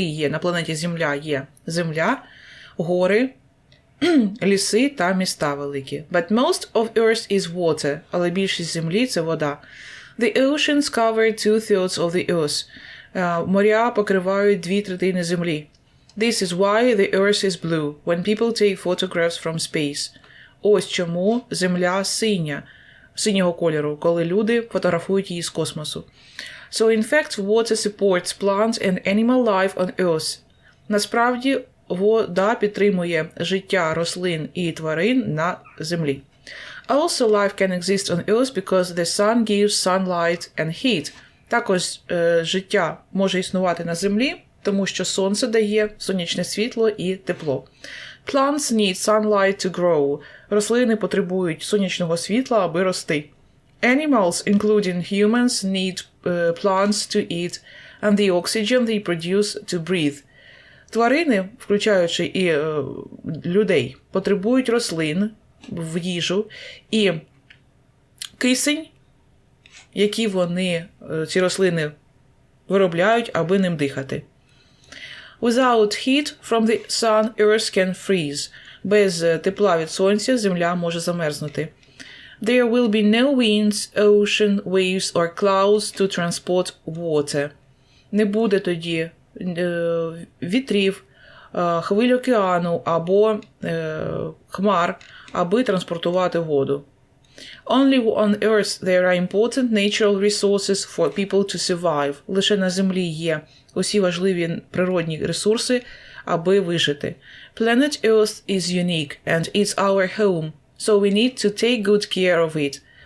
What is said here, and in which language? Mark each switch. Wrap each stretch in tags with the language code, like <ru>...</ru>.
<uk>На планеті Земля є земля, гори, ліси та міста великі.</uk> <en>But most of Earth is water,</en> <uk>але більшість землі – це вода.</uk> <en>The oceans cover 2/3 of the Earth.</en> <uk>Моря покривають 2/3 землі.</uk> <en>This is why the Earth is blue when people take photographs from space.</en> <uk>Ось чому земля синього кольору, коли люди фотографують її з космосу.</uk> <en>So in fact, water supports plants and animal life on Earth.</en> <uk>Насправді, вода підтримує життя рослин і тварин на землі.</uk> <en>Also, life can exist on Earth because the sun gives sunlight and heat.</en> <uk>Також життя може існувати на землі, тому що сонце дає сонячне світло і тепло.</uk> <en>Plants need sunlight to grow.</en> <uk>Рослини потребують сонячного світла, аби рости.</uk> <en>Animals, including humans, need plants to eat and the oxygen they produce to breathe.</en> <uk>Тварини, включаючи і людей, потребують рослин в їжу і кисень, який ці рослини виробляють, аби ним дихати.</uk> <en>Without heat from the sun, Earth can freeze.</en> <uk>Без тепла від сонця земля може замерзнути.</uk> <en>There will be no winds, ocean, waves or clouds to transport water.</en> <uk>Не буде тоді вітрів, хвиль океану або хмар, аби транспортувати воду.</uk> <en>Only on Earth there are important natural resources for people to survive.</en> <uk>Лише на землі є усі важливі природні ресурси, аби вижити.</uk> <en>Planet Earth is unique and it's our home, so we need to take good care of it.</en>